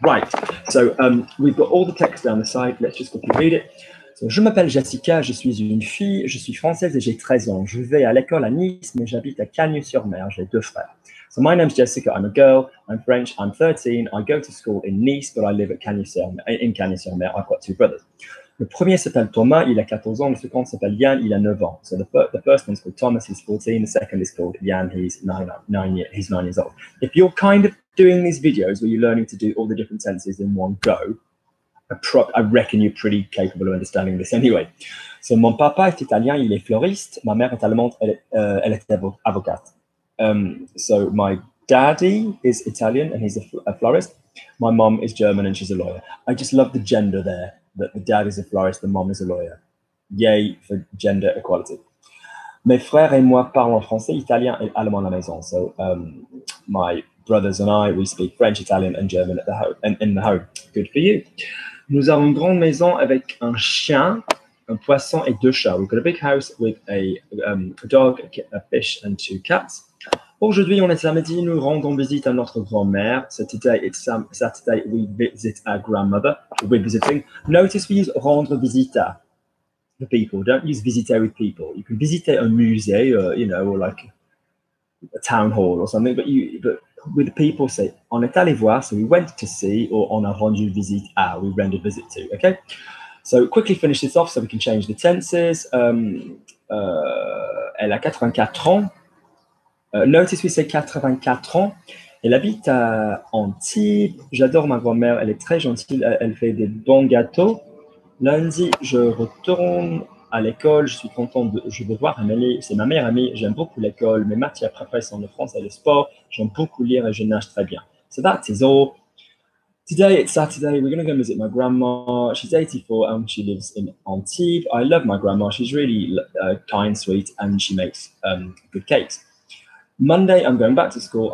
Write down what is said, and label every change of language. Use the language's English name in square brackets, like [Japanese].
[English] Right, so we've got all the text down the side. Let's just quickly read it. [French] So, je m'appelle Jessica, je suis une fille, je suis française et j'ai 13 ans. Je vais à l'école à Nice, mais j'habite à Cagnes-sur-Mer. J'ai 2 frères. [English] So my name's Jessica, I'm a girl, I'm French, I'm 13, I go to school in Nice, but I live at Cagnes-sur-Mer. I've got 2 brothers. [French] Le premier s'appelle Thomas, il a 14 ans. Le second s'appelle Yann, il a 9 ans. [English] So the first one's called Thomas, he's 14. The second is called Yann, he's 9 years old. If you're kind of doing these videos where you're learning to do all the different tenses in one go, I reckon you're pretty capable of understanding this anyway. [French] So mon papa est italien, il est fleuriste. Ma mère est allemande, elle est avocate. [English] So my daddy is Italian and he's a florist. My mom is German and she's a lawyer. I just love the gender there, that the dad is a florist, the mom is a lawyer. Yay for gender equality. [French] Mes frères et moi parlons français, italien et allemand à la maison. [English] So my brothers and I, we speak French, Italian and German at the home, in the home. Good for you. [French] Nous avons une grande maison avec un chien, un poisson et 2 chats. [English] We've got a big house with a dog, a fish and 2 cats. [French] Aujourd'hui, on est samedi, nous rendons visite à notre grand-mère. [English] So today, it's Saturday, we visit our grandmother. We're visiting. Notice we use rendre visite for people. Don't use visiter with people. You can visiter un musée, or like a town hall or something, but with people say, [French] on est allé voir, [English] so we went to see, or [French] on a rendu visite à, [English] we rendered visit to, okay? So quickly finish this off so we can change the tenses. [French] Elle a 84 ans. [English] Notice we say 84 ans. [French] Elle habite à Antibes. J'adore ma grand-mère, elle est très gentille, elle fait des bons gâteaux. Lundi, je retourne à l'école, je suis content je vais voir Amélie, c'est ma meilleure amie, j'aime beaucoup l'école, mes matières préférées sont le français et le sport, j'aime beaucoup lire et je nage très bien. [English] So that is all. Today, it's Saturday, we're going to go visit my grandma. She's 84 and she lives in Antibes. I love my grandma, she's really kind, sweet, and she makes good cakes. Monday, I'm going back to school.